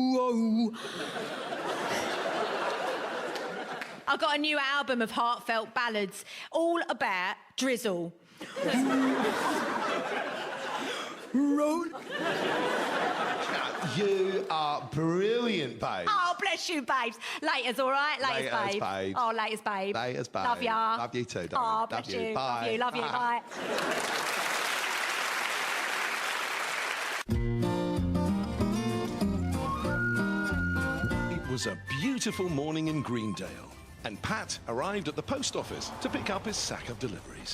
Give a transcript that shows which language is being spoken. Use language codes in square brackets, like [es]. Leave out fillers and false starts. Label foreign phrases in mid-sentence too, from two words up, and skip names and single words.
[en] Ooh, ooh, ooh. I got a new album of heartfelt ballads, all about drizzle. You are brilliant, babe. Oh, bless you, babes. Laters, all right? Laters, Laters, babe. babe. Oh, laters, babe. Laters, babe. Love ya. Love you too, darling. Oh, bless Love you. you. Bye. Love you. Bye. It was a beautiful morning in Greendale, and Pat arrived at the post office to pick up his sack of deliveries.